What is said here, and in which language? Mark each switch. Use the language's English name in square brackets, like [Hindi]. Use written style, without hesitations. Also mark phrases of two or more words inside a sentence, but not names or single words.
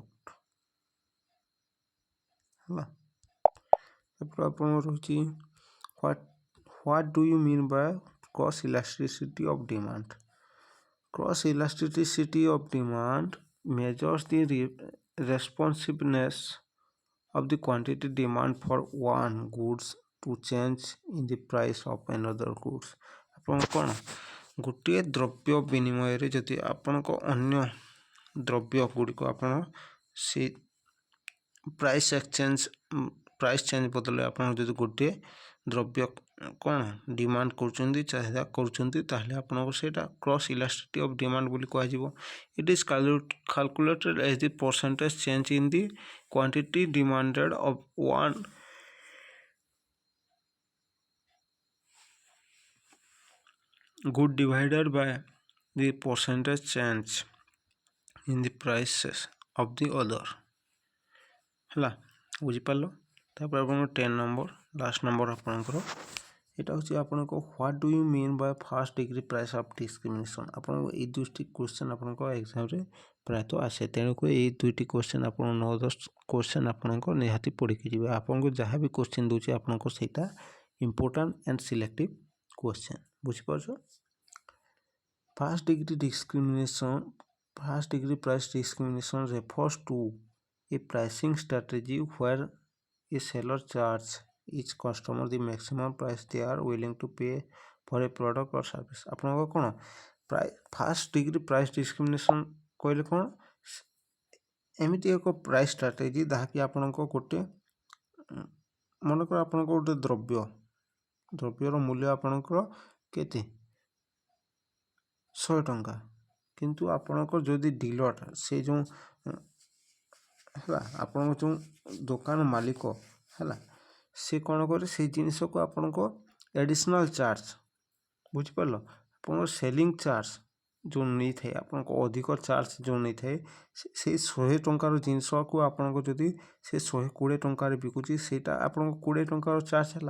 [Odia] ହେଲା। ତାପରେ ଆପଣଙ୍କର ରହୁଛି [English] What do you mean by cross elasticity of demand? Cross elasticity of demand measures the responsiveness of the quantity demand for one goods to change in the price of another goods. [Odia] ଆପଣ କ'ଣ ଗୋଟିଏ ଦ୍ରବ୍ୟ ବିନିମୟରେ ଯଦି ଆପଣଙ୍କ ଅନ୍ୟ ଦ୍ରବ୍ୟ ଗୁଡ଼ିକ ଆପଣ ସେ [English] price change [Odia] ବଦଳରେ ଆପଣ ଯଦି ଗୋଟିଏ ଦ୍ରବ୍ୟ କ'ଣ ଡିମାଣ୍ଡ କରୁଛନ୍ତି ଚାହିଦା କରୁଛନ୍ତି ତାହେଲେ ଆପଣଙ୍କୁ ସେଇଟା [English] cross elasticity of demand [Odia] ବୋଲି କୁହାଯିବ। [English] it is calculated as the percentage change in the quantity demanded of one good divided by the percentage change in the prices of the other। [Odia] ହେଲା ବୁଝିପାରିଲ। ତାପରେ ଆପଣଙ୍କର [English] 10 number last number [Odia] ଆପଣଙ୍କର ଏଇଟା ହେଉଛି ଆପଣଙ୍କ [English] what do you mean by first degree price of discrimination. [Odia] ଆପଣଙ୍କ ଏଇ ଦୁଇଟି କ୍ୱେଶ୍ଚନ୍ ଆପଣଙ୍କ ଏକ୍ଜାମ୍ରେ ପ୍ରାୟତଃ ଆସେ, ତେଣୁକରି ଏଇ ଦୁଇଟି କ୍ୱେଶ୍ଚନ୍ ଆପଣ 9-10 କ୍ୱେଶ୍ଚନ୍ ଆପଣଙ୍କ ନିହାତି ପଢ଼ିକି ଯିବେ। ଆପଣଙ୍କୁ ଯାହା ବି କ୍ୱେଶ୍ଚନ୍ ଦେଉଛି ଆପଣଙ୍କ ସେଇଟା [English] important and selective question. ବୁଝିପାରୁଛ। first degree price discrimination refers to a pricing strategy where a seller charges each customer the maximum price they are willing to pay for a product or service। [Odia] ଆପଣଙ୍କ କ'ଣ [English] first degree price discrimination [Odia] କହିଲେ କ'ଣ ଏମିତି ଏକ [English] price strategy [Odia] ଯାହାକି ଆପଣଙ୍କ ଗୋଟେ ମନେକର ଆପଣଙ୍କ ଗୋଟେ ଦ୍ରବ୍ୟର ମୂଲ୍ୟ ଆପଣଙ୍କର କେତେ 100 ଟଙ୍କା, କିନ୍ତୁ ଆପଣଙ୍କ ଯଦି ଡିଲର ସେ ଯେଉଁ ହେଲା ଆପଣଙ୍କ ଯେଉଁ ଦୋକାନ ମାଲିକ ହେଲା ସେ କ'ଣ କରେ ସେଇ ଜିନିଷକୁ ଆପଣଙ୍କ [English] additional charge [Odia] ବୁଝିପାରିଲ ଆପଣଙ୍କ [English] selling charge [Odia] ଯେଉଁ ନେଇଥାଏ ଆପଣଙ୍କ ଅଧିକ ଚାର୍ଜ ଯେଉଁ ନେଇଥାଏ ସେଇ 100 ଟଙ୍କାର ଜିନିଷକୁ ଆପଣଙ୍କ ଯଦି ସେ 120 ଟଙ୍କାରେ ବିକୁଛି ସେଇଟା ଆପଣଙ୍କ 20 ଟଙ୍କାର ଚାର୍ଜ ହେଲା।